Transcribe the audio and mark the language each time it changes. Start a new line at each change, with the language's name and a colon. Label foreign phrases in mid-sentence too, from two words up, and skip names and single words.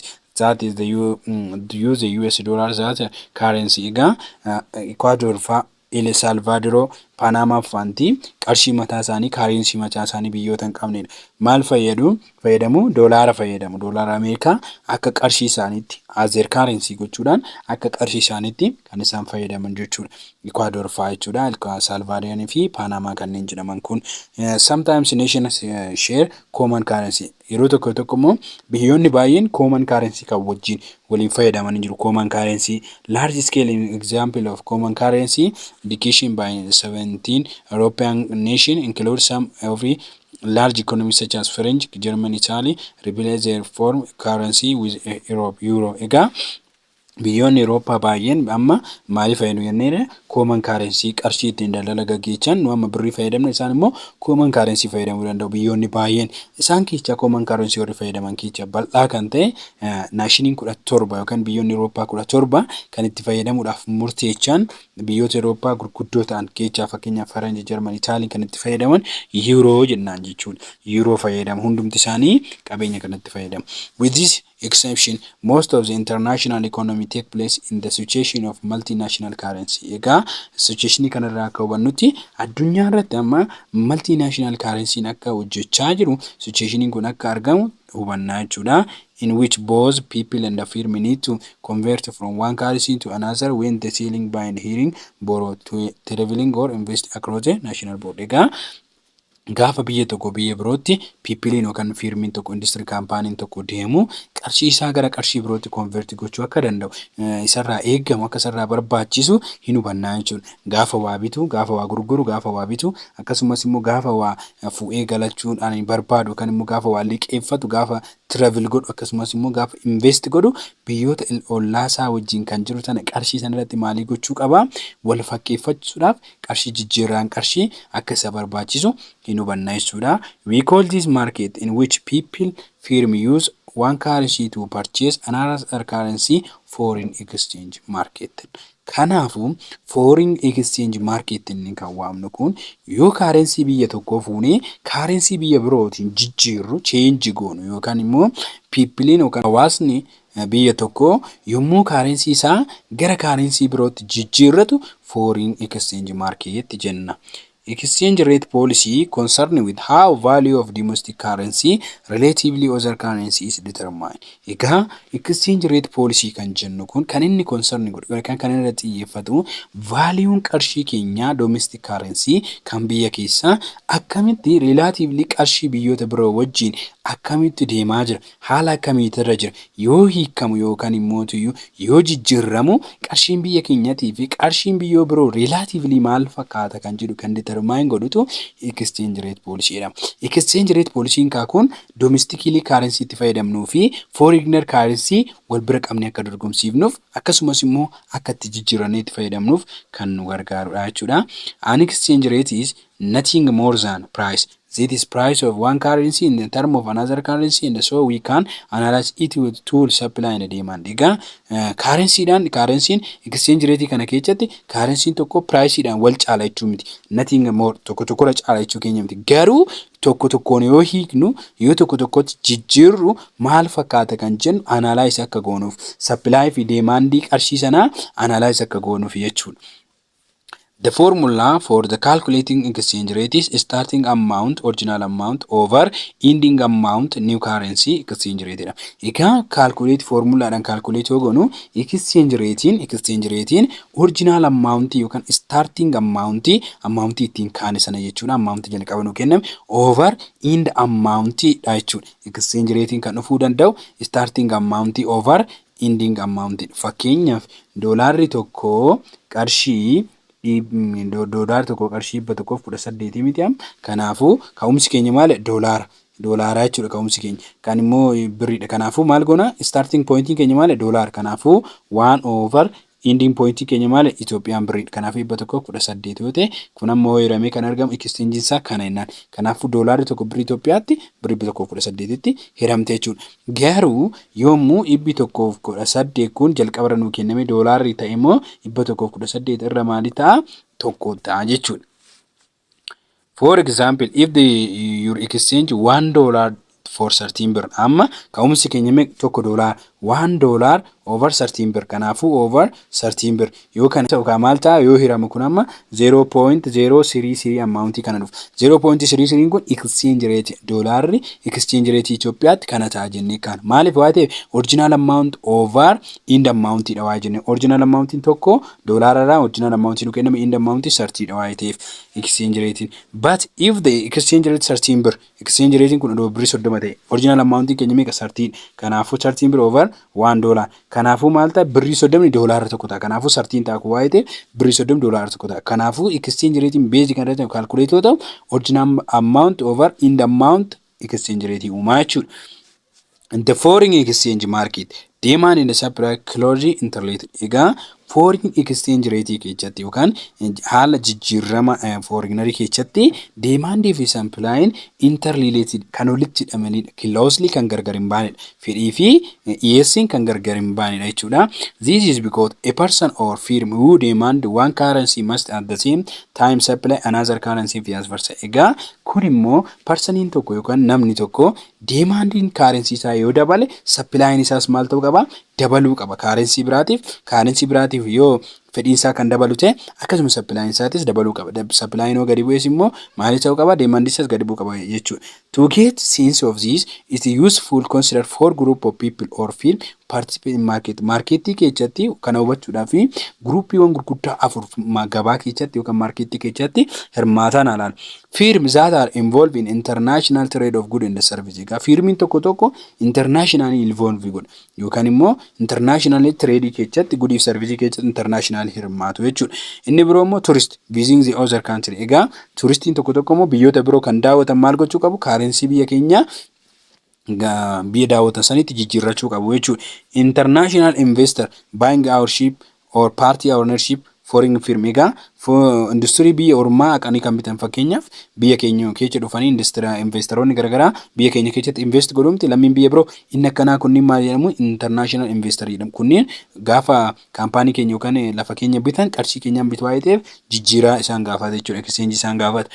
English: That is use the US dollar as currency.
Oromo: Egaa Ecuador fa El Salvador, Panama fanti qarshii mataa isaanii currency mataa isaanii biyyoota hin qabnedha. Maal fayyadamu doolaara fayyadamu. Doolaara Ameerikaa akka qarshii isaaniitti
English: as their currency
Oromo: gochuudhaan akka qarshii isaaniitti kan isaan fayyadaman jechuudha. Ecuador fa jechuudha. El Salvador fi Panama kanneen jedhaman kun
English: sometimes nations share common currency.
Oromo: Yeroo tokko immoo biyyoonni baay'een
English: common currency
Oromo: kan wajjin waliin fayyadaman jiru.
English: Common currency large scale example of common currency education by 17 European nation include some every large economies such as French, German, Italy replace their foreign currency with Europe, Euro.
Oromo: Egaa biyyoonni Awurooppaa baay'een amma maaliif fayyadu jennee
English: common currency
Oromo: qarshii ittiin daldala gaggeessan nu amma birrii fayyadamna isaan immoo
English: common currency
Oromo: fayyadamuu danda'u biyyoonni baay'een isaan keessaa
English: common currency
Oromo: warri fayyadaman keessaa bal'aa kan ta'e naashiniin 17 yookaan biyyoonni Awurooppaa 17 kan itti fayyadamuudhaaf murteechan biyyoota Awurooppaa gurguddoo ta'an keessaa fakkeenyaaf Faranji, Jarman, Itaaliin kan itti fayyadaman Yuuroo jennaan jechuudha. Yuuroo fayyadamu hundumti isaanii qabeenya kanatti fayyadamu.
English: With this exception, most of the international economy take place in the situation of multinational currency.
Oromo: Egaa situation kanarraa akka hubannutti addunyaa irratti amma
English: multinational currency
Oromo: akka hojjechaa jiru situation kun akka argamu hubannaa jechuudha.
English: In which both people and the firm need to convert from one currency to another when the selling, buying, hiring, borrow, to traveling or invest across the national board.
Oromo: Egaa gaafa biyya tokko biyya birootti piipiliin yookaan fiirmiin tokko industirii kaampaaniin tokko deemu qarshii isaa gara qarshii birootti konverti gochuu akka danda'u isarraa eegamu akka isarraa barbaachisu hin hubannaa jechuudha. Gaafa waa bitu, gaafa waa gurguru, gaafa waa bitu akkasumas immoo gaafa waa fuudhee galachuudhaan barbaadu yookaan immoo gaafa waa liqeeffatu, gaafa travel godhu akkasumas immoo gaafa invest godhu biyyoota ollaasaa wajjin kan jiru sana qarshii sana irratti maalii gochuu qaba? Wal fakkeeffachuudhaaf qarshii jijjiirraan qarshii akka isa barbaachisu hin hubannaa jechuudha.
English: We call this market in which people firm use one currency to purchase another currency foreign exchange market.
Oromo: Kanaafu
English: foreign exchange market
Oromo: inni kan waamnu kun yoo currency biyya tokkoo fuunee currency biyya birootiin jijjiirru change goonu yookaan immoo piipiliin yookaan hawaasni biyya tokko yommuu currency isaa gara currency birootti jijjiirratu
English: foreign exchange market
Oromo: jenna.
English: Exchange rate policy concerned with how value of domestic currency relatively other currency is determined.
Oromo: Egaa
English: exchange rate policy
Oromo: kan jennu kun kan inni concern godhu yookaan kan irratti xiyyeeffatu value'n qarshii keenya
English: domestic currency
Oromo: kan biyya keessaa akkamitti relatively qarshii biyyoota biroo wajjin akkamitti deemaa jira, haala akkamiitirra jira, yoo hiikamu yookaan immoo yoo jijjiiramu qarshiin biyya keenyatii fi qarshiin biyyoo biroo relatively maal fakkaata kan jedhu kan determine godhutu
English: exchange rate policy
Oromo: jedhama. Exchange rate policy kun
English: domestically currency
Oromo: itti fayyadamnuu fi
English: foreigner currency
Oromo: wal bira qabnee akka dorgomsiifnuuf akkasumas immoo akka itti jijjiirannee itti fayyadamnuuf kan nu gargaarudha jechuudha.
English: An exchange rate is nothing more than price. That is price of one currency in the term of another currency, and so we can analyze it with tool supply and demand.
Oromo: Egaa
English: currency exchange rate
Oromo: kana keessatti currency tokko price dhaan wal caala jechuu miti.
English: Nothing more
Oromo: tokko tokkorra caala jechuu keenya miti. Garuu tokko tokkoon yoo hiiknu yoo tokko tokkotti jijjiirru maal fakkaata kan jennu analyze akka goonuuf supply fi demand qarshii sanaa analyze akka goonuuf jechuudha.
English: The formula for the calculating exchange rate is starting amount, original amount over ending amount, new currency exchange rate.
Oromo: Egaa
English: calculate formula
Oromo: dhaan calculate yoo goonu
English: exchange ratein original amount
Oromo: yookaan
English: starting amount
Oromo: ittiin kaane sana jechuudha. Amount jalqaba nu kenname
English: over end amount
Oromo: dha jechuudha.
English: Exchange ratein
Oromo: kan dhufuu danda'u
English: starting amount over ending amount.
Oromo: Fakkeenyaaf doolaarri tokko qarshii doolaar tokko qarshii 118 miti am kanaafu ka'umsi keenya maal doolaara jechuudha. Ka'umsi keenya kan immoo birriidha. Kanaafu maal goona
English: starting point
Oromo: keenya maal doolaar. Kanaafu 1 over
English: ending point
Oromo: keenya maal Ethiopian birriidha. Kanaafu 118 yoo ta'e kun ammoo hiramee kan argamu exchange isaa kana jennaan. Kanaafu doolaarri tokko birrii Itoophiyaatti birrii 118 tti hiramte jechuudha. Garuu yommuu 118 kun jalqabarra nu kenname doolaarri ta'e immoo 118 irra maali ta'a tokko ta'a jechuudha.
English: For example, if your exchange $1 for 13 birr
Oromo: amma ka'umsi keenya mee tokko doolaar
English: $1 over 13 birr
Oromo: kanaafu
English: over 13 birr
Oromo: yoo kana ta'u maal ta'a yoo hiramu kun amma 0.033 amount kana dhufu 0.33 kun
English: exchange rate
Oromo: doolaarri
English: exchange rate
Oromo: Itoophiyaatti kana ta'a jennee kan maaliif waa ta'e
English: original amount over end amount
Oromo: dha waa jennee
English: original amount
Oromo: tokko doolaararraa
English: original amount
Oromo: nu kenname
English: end amount
Oromo: 30 dha waa ta'eef
English: exchange rate. But if the exchange rate 13 birr exchange rate
Oromo: kun birrii 30 ta'e
English: original amount
Oromo: keenya meeqa 13 kanaafu
English: 13 birr over $1.
Oromo: Kanaafuu maal ta'a birrii 30 doolaara tokko ta'a. Kanaafuu sartiin ta'a kubbaa ta'e birrii 30 doolaara tokko ta'a. Kanaafuu
English: exchange rate
Oromo: beezi kan irratti calculate yoo ta'u
English: original amount over in the amount exchange rate
Oromo: uumaa jechuudha.
English: In the foreign exchange market, demand and supply closely interrelated.
Oromo: Egaa
English: foreign exchange rate
Oromo: keessatti yookaan haala jijjiirama foreignerii keessatti demand fi
English: supply interrelated
Oromo: kan walitti hidhamanidha. Closely kan gargar hin baanedha. Fedhii fi dhiyeessiin kan gargar hin baanedha jechuudha.
English: This is because a person or firm who demand one currency must at the same time supply another currency vice versa.
Oromo: Egaa kun immoo personiin tokko yookaan namni tokko demandiin currency isaa yoo dabale supplying isaas maal ta'uu qaba? Dabaluu qaba. Currency biraatiif yoo fedhiin isaa kan dabalu ta'e akkasuma supplying isaatis dabaluu qaba. Supplying yoo gadi bu'es immoo maal ta'uu qaba? Demand isaas gadi bu'uu qaba jechuudha.
English: To get sense of this, it is useful to consider four group of people or firm participate in market.
Oromo: Marketii keessatti kana hubachuudhaaf groupiiwwan gurguddaa afur gabaa keessatti yookaan marketii keessatti hirmaatan alaala.
English: Firms that are involved in international trade of goods and services.
Oromo: Egaa firmiin tokko
English: international involved
Oromo: godha yookaan immoo
English: international trade
Oromo: keessatti goods fi services keessatti international hirmaatu jechuudha. Inni biroo immoo
English: tourist visiting the other country.
Oromo: Egaa turistiin tokko immoo biyyoota biroo kan daawwatan maal gochuu qabu? Currency biyya keenya biyya daawwatan sanitti jijjiirrachuu qabu jechuudha.
English: International investor buying our ship or party ownership foreign firm.
Oromo: Egaa industirii biyya ormaa aqanii kan bitan fakkeenyaaf biyya keenya keessa dhufanii investoroonni garaagaraa biyya keenya keessatti invest godhumti lammiin biyya biroo inni akkanaa kunniin maal jedhamu
English: international investor
Oromo: jedhamu. Kunniin gaafa kaampaanii keenya yookaan lafa keenya bitan qarshii keenyaan bitu waa'ee ta'eef jijjiiraa isaan gaafata jechuudha. Exchange isaan gaafata.